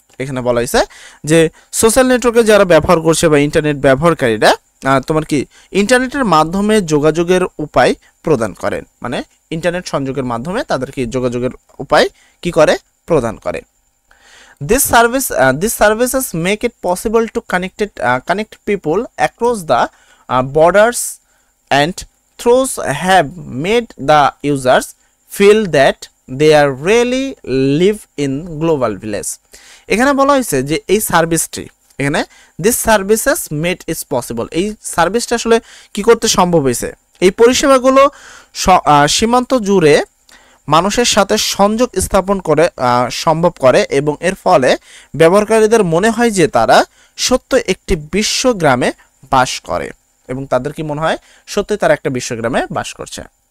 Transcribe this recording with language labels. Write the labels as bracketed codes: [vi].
[bn] এখানে বলা হয়েছে যে সোশ্যাল নেটওয়ার্কে যারা ব্যবহার করছে বা ইন্টারনেট ব্যবহারকারীরা তোমার কি ইন্টারনেটের মাধ্যমে যোগাযোগের উপায় প্রদান করেন, মানে ইন্টারনেট সংযোগের মাধ্যমে তাদেরকে যোগাযোগের উপায় কি করে, প্রদান করে। [en] These services make it possible to connect people across the borders and those have made the users feel that they are really live in global village। [bn] এখানে বলা হয়েছে যে এই সার্ভিসটি, এখানে [en] this services made is possible, [bn] এই সার্ভিসটা আসলে কি করতে সম্ভব হয়েছে, এই পরিষেবাগুলো সীমান্ত জুড়ে মানুষের সাথে সংযোগ স্থাপন করে সম্ভব করে এবং এর ফলে ব্যবহারকারীদের মনে হয় যে তারা সত্য একটি বিশ্বগ্রামে বাস করে এবং তাদের কি মনে হয়, সত্যই তারা একটা বিশ্বগ্রামে বাস করছে।